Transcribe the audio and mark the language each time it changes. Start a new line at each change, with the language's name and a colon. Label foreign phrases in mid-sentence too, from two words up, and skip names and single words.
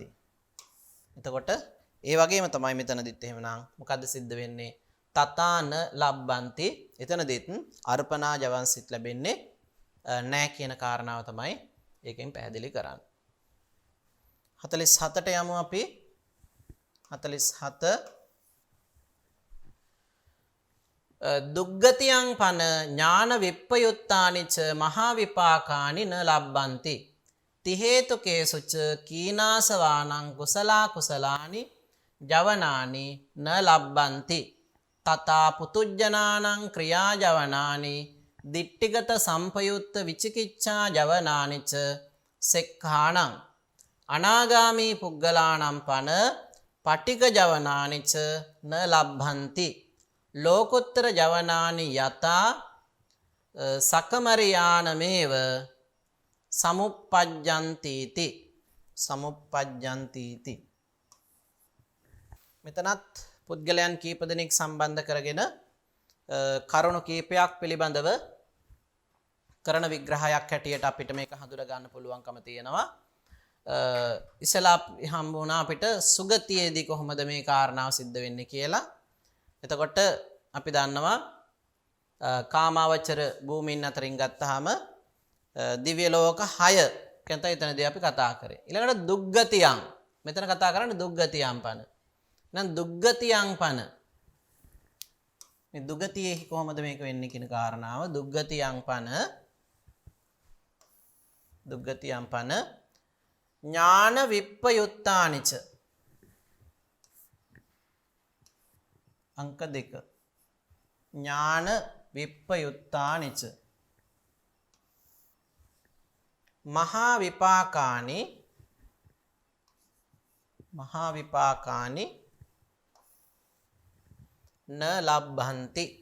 Sinhala: එතකොට ඒ වගේම තමයි මෙතනදිත් එහෙමනම් මොකද්ද සිද්ධ වෙන්නේ?
Pali: තථාන ලබ්බන්ති.
Sinhala: එතනදිත් අර්පණා ජවන්සිත ලැබෙන්නේ නැහැ කියන කාරණාව තමයි ඒකෙන් පැහැදිලි කරන්නේ. 47ට යමු අපි.
Pali: 47 දුග්ගතියං පන ඥාන විප්පයුත්තානිච මහා විපාකානි න ලබ්බන්ති. ති හේතුකේසුච කීනාසවානං කුසලා කුසලානි ජවනානි න ලබ්බන්ති. තථා පුතුජ්ජනානං ක්‍රියා ජවනානි දිට්ඨිගත සම්පයුත්ත විචිකිච්ඡා ජවනානිච සෙක්ඛානං අනාගාමී පුග්ගලානම් පන පටික ජවනානිච න ලබ්භන්ති. ලෝකුත්තර ජවනානි යතා සකමරියානමේව සමුප්පජ්ජන්තිති සමුප්පජ්ජන්තිති.
Sinhala: මෙතනත් පුද්ගලයන් කීප දෙනෙක් සම්බන්ධ කරගෙන කරුණු කීපයක් පිළිබඳව කරන විග්‍රහයක් හැටියට අපිට මේක හඳුනා ගන්න පුළුවන්කම තියෙනවා. ඉස්සලා හම්බ වුණා අපිට සුගතියේදී කොහොමද මේ කාරණාව සිද්ධ වෙන්නේ කියලා. එතකොට අපි දන්නවා කාමාවචර භූමීන් අතරින් ගත්තාම දිව්‍ය ලෝක 6 කියන තැනදී අපි කතා කරේ. ඊළඟට දුග්ගතියන්. මෙතන කතා කරන්නේ
Pali: දුග්ගතියන් පන.
Sinhala: එහෙනම්
Pali: දුග්ගතියන් පන.
Sinhala: මේ දුගතියේ කොහොමද මේක වෙන්නේ කියන කාරණාව දුග්ගතියන්
Pali: පන ඥාන විප්පයුත්තානිච अंक 2 ඥාන විප්පයුත්තානිච මහා විපාකානි න ලබ්භන්ති.